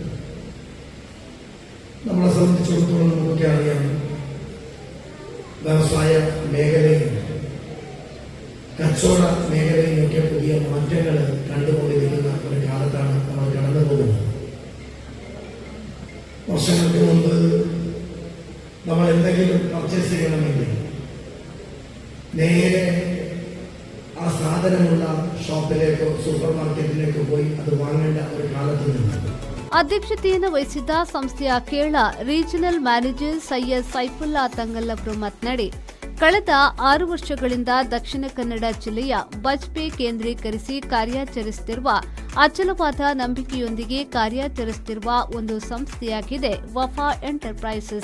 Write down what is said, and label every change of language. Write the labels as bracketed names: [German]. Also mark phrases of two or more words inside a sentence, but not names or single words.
[Malayalam] നമ്മളെ സംബന്ധിച്ചിടത്തോളം നമുക്കൊക്കെ അറിയാം, വ്യവസായ മേഖലയിൽ കച്ചവട മേഖലയിലൊക്കെ പുതിയ മാറ്റങ്ങൾ കണ്ടുകൊണ്ടിരിക്കുന്ന ഒരു കാലത്താണ് നമ്മൾ കടന്നു പോകുന്നത്. വർഷങ്ങൾക്ക് മുമ്പ് നമ്മൾ എന്തെങ്കിലും പർച്ചേസ് ചെയ്യണമെങ്കിൽ നേരെ ആ സാധനമുള്ള ഷോപ്പിലേക്കോ സൂപ്പർ മാർക്കറ്റിലേക്കോ പോയി അത് വാങ്ങേണ്ട ഒരു കാലത്ത് നിന്ന് [Kannada] ಅಧ್ಯಕ್ಷತೆಯನ್ನು ವಹಿಸಿದ್ದ ಸಂಸ್ಥೆಯ ಕೇರಳ [English] regional manager [Kannada] ಸೈಯದ್ ಸೈಫುಲ್ಲಾ ತಂಗಲ್ ಅವರು ಮಾತನಾಡಿ, ಕಳೆದ 6 ವರ್ಷಗಳಿಂದ ದಕ್ಷಿಣ ಕನ್ನಡ ಜಿಲ್ಲೆಯ ಬಜ್ಪೆ ಕೇಂದ್ರೀಕರಿಸಿ ಕಾರ್ಯಾಚರಿಸುತ್ತಿರುವ ಅಚಲವಾದ ನಂಬಿಕೆಯೊಂದಿಗೆ ಕಾರ್ಯಾಚರಿಸುತ್ತಿರುವ ಒಂದು ಸಂಸ್ಥೆಯಾಗಿದೆ ವಫಾ ಎಂಟರ್ಪ್ರೈಸಸ್.